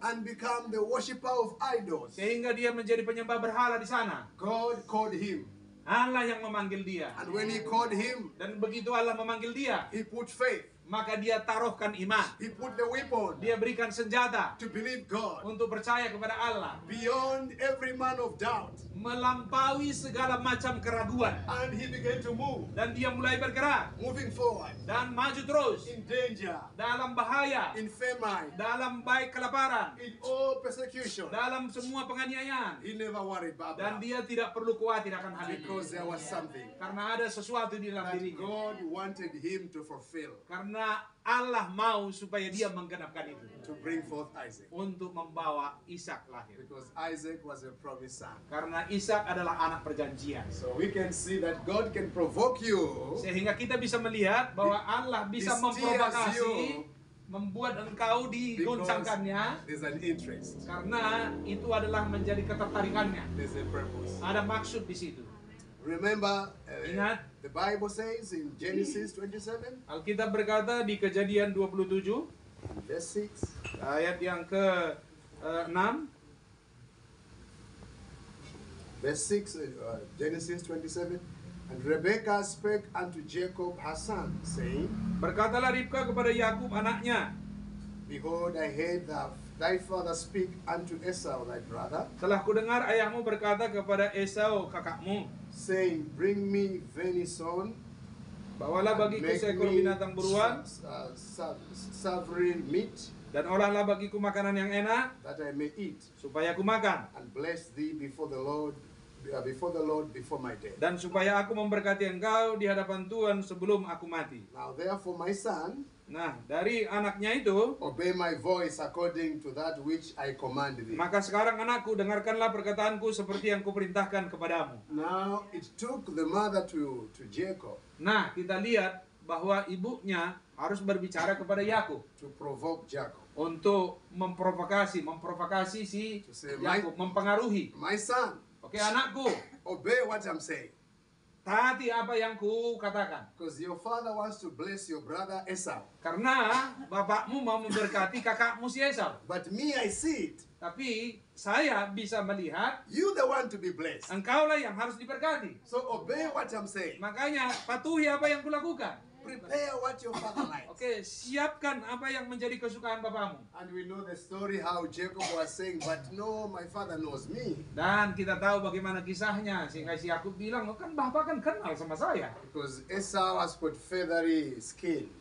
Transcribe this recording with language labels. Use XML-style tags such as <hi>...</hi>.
<en>And become the worshipper of idols.</en> <id>Sehingga dia menjadi penyembah berhala di sana.</id> <en>God called him.</en> <id>Allah yang memanggil dia.</id> <en>And when he called him,</en> <id>Dan begitu Allah memanggil dia,</id> <en>he put faith.</en> <id>maka dia taruhkan iman.</id> <en>He put the weapon</en> <id>Dia berikan senjata</id> <en>to believe God.</en> <id>untuk percaya kepada Allah.</id> <en>Beyond every man of doubt.</en> <id>Melampaui segala macam keraguan.</id> <en>And he began to move.</en> <id>Dan dia mulai bergerak.</id> <en>Moving forward.</en> <id>Dan maju terus.</id> <en>In danger.</en> <id>Dalam bahaya.</id> <en>In famine.</en> <id>Dalam baik kelaparan.</id> <en>In all persecution.</en> <id>Dalam semua penganiayaan.</id> <en>He never worried about</en> <id>Dan dia tidak perlu khawatir akan hal itu.</id> <en>Because there was something</en> <id>Karena ada sesuatu di dalam</id> <en>that</en> <id>dirinya.</id> <en>God wanted him to fulfill.</en> <id>Karena Allah mau supaya dia menggenapkan itu.</id> <en>To bring forth Isaac.</en> <id>Untuk membawa Ishak lahir.</id> <en>Because Isaac was a promised son.</en> <id>Karena Ishak adalah anak perjanjian.</id> <en>So we can see that God can provoke you.</en> <id>Sehingga kita bisa melihat bahwa Allah bisa memprovokasi,</id> <en>steers you</en> <id>membuat engkau digoncangkannya.</id> <en>There's an interest.</en> <id>Karena itu adalah menjadi ketertarikannya.</id> <en>There's a purpose.</en> <id>Ada maksud di situ.</id> <en>Remember,</en> <id>Ingat.</id> <en>the Bible says in Genesis 27,</en> <id>Alkitab berkata di Kejadian 27</id> <en>verse 6,</en> <id>ayat yang ke-6,</id> <en>verse 6, Genesis 27, and Rebekah spake unto Jacob her son, saying,</en> <id>berkatalah Ribka kepada Yakub anaknya,</id> <en>Behold, I heard thy father speak unto Esau thy brother,</en> <id>telah kudengar ayahmu berkata kepada Esau kakakmu,</id> <en>saying, Bring me venison,</en> <id>bawalah bagiku seekor binatang buruan,</id> <en>savory meat,</en> <id>dan olahlah bagiku makanan yang enak,</id> <en>that I may eat,</en> <id>supaya aku makan,</id> <en>and bless thee before the Lord before my death.</en> <id>dan supaya aku memberkati engkau di hadapan Tuhan sebelum aku mati.</id> <en>Now therefore, my son,</en> <id>Nah, dari anaknya itu,</id> <en>obey my voice according to that which I command thee.</en> <id>maka sekarang anakku, dengarkanlah perkataanku seperti yang kuperintahkan kepadamu.</id> <en>Now it took the mother to Jacob</en> <id>Nah, kita lihat bahwa ibunya harus berbicara kepada Yakub</id> <en>to provoke Jacob.</en> <id>untuk memprovokasi si</id> <en>To say,</en> <id>Yakub, mempengaruhi.</id> <en>My son,</en> <id>Oke, anakku,</id> <en>obey what I'm saying.</en> <id>taati apa yang ku katakan.</id> <en>Because your father wants to bless your brother Esau.</en> <id>Karena bapakmu mau memberkati kakakmu si Esau.</id> <en>But me, I see it.</en> <id>Tapi saya bisa melihat</id> <en>You the one to be blessed.</en> <id>engkaulah yang harus diberkati.</id> <en>So obey what I'm saying.</en> <id>Makanya patuhi apa yang kulakukan.</id> <en>Prepare what your father likes.</en> <id>Oke, siapkan apa yang menjadi kesukaan bapamu.</id> <en>And we know the story how Jacob was saying, but no, my father knows me.</en> <id>Dan kita tahu bagaimana kisahnya sehingga si Yakub bilang, "Oh, kan bapak kan kenal sama saya."</id> <en>Because Esau has got feathery skin.</en>